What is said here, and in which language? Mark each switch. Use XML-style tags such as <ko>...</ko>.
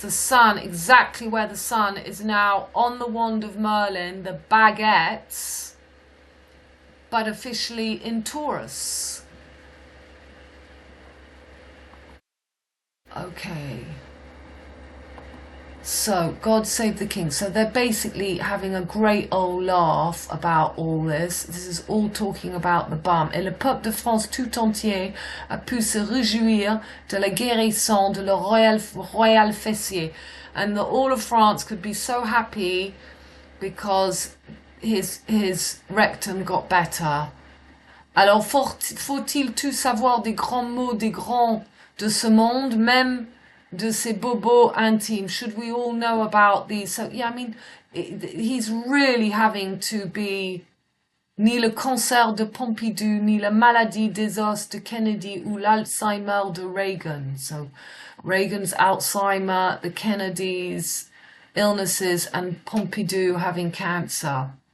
<en>The sun, exactly where the sun is now on the wand of Merlin, the baguettes, but officially in Taurus. Okay. So, God save the king. So they're basically having a great old laugh about all this. This is all talking about the BAM.</en> <fr>Et le peuple de France tout entier a pu se réjouir de la guérison de le royal fessier.</fr> <en>And all of France could be so happy because his rectum got better.</en> <fr>Alors faut-il tout savoir des grands mots des grands de ce monde, même de ses bobos intimes?</fr> <en>Should we all know about these? So yeah, I mean, he's really having to be</en> <fr>ni le cancer de Pompidou, ni la maladie des os de Kennedy, ou l'Alzheimer de Reagan.</fr> <en>So Reagan's Alzheimer, the Kennedys' illnesses, and Pompidou having cancer.</en>